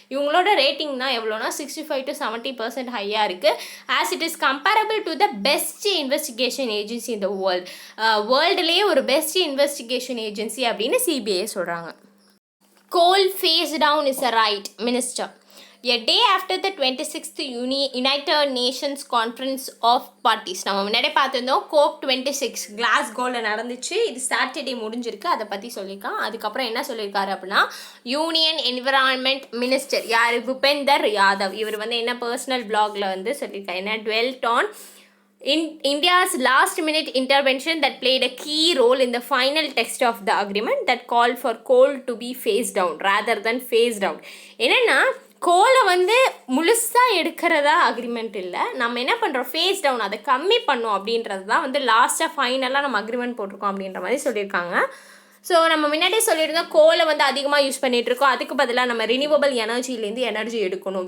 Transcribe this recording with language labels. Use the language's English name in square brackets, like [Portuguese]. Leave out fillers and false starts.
[Tamil] இவங்களோட ரேட்டிங் தான் எவ்வளோனா 65 to 70% ஹையாக இருக்குது. [English] As it is comparable to the best investigation agency in the world. [Tamil] வேர்ல்டுலேயே ஒரு பெஸ்ட் இன்வெஸ்டிகேஷன் ஏஜென்சி அப்படின்னு சிபிஐ சொல்கிறாங்க. [English] Coal phase down is a right minister. A day after the 26th United Nations Conference of Parties, [Tamil] நம்ம முன்னாடி பார்த்துருந்தோம் COP26 கிளாஸ்கோவில் நடந்துச்சு. இது Saturday முடிஞ்சிருக்கு, அதை பற்றி சொல்லியிருக்கான். அதுக்கப்புறம் என்ன சொல்லியிருக்காரு அப்படின்னா, யூனியன் என்விரான்மெண்ட் மினிஸ்டர் யார், பூபேந்தர் யாதவ், இவர் வந்து என்ன பர்சனல் பிளாகில் வந்து சொல்லியிருக்காரு, என்ன [English] dwelt on in India's last-minute intervention that played a key role in the final text of the agreement that called for coal to be phased down rather than phased out. [Tamil] என்னென்னா கோலை வந்து முழுசாக எடுக்கிறதா agreement இல்லை, நம்ம என்ன பண்ணுறோம், face down, அதை கம்மி பண்ணோம் அப்படின்றது தான் வந்து லாஸ்ட்டாக ஃபைனலாக நம்ம அக்ரிமெண்ட் போட்டிருக்கோம் அப்படின்ற மாதிரி சொல்லியிருக்காங்க. ஸோ நம்ம முன்னாடியே சொல்லியிருந்தோம் கோலை வந்து அதிகமாக யூஸ் பண்ணிகிட்ருக்கோம், அதுக்கு பதிலாக நம்ம ரினியூவபிள் எனர்ஜிலேருந்து எனர்ஜி எடுக்கணும்.